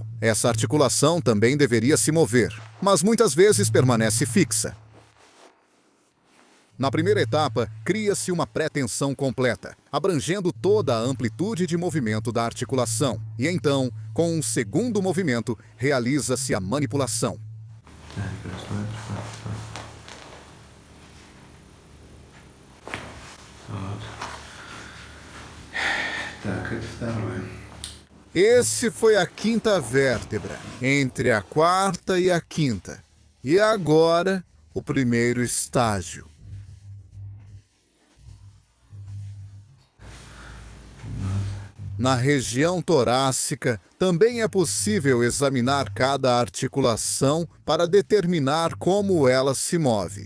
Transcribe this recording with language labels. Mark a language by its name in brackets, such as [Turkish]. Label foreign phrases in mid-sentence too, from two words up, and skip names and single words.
[Portuguese] Essa articulação também deveria se mover, mas muitas vezes permanece fixa. Na primeira etapa, cria-se uma pré-tensão completa, abrangendo toda a amplitude de movimento da articulação. E então, com um segundo movimento, realiza-se a manipulação. [Russian] Так, это второе. [Portuguese] Esse foi a quinta vértebra, entre a quarta e a quinta. E agora, o primeiro estágio. Na região torácica, também é possível examinar cada articulação para determinar como ela se move.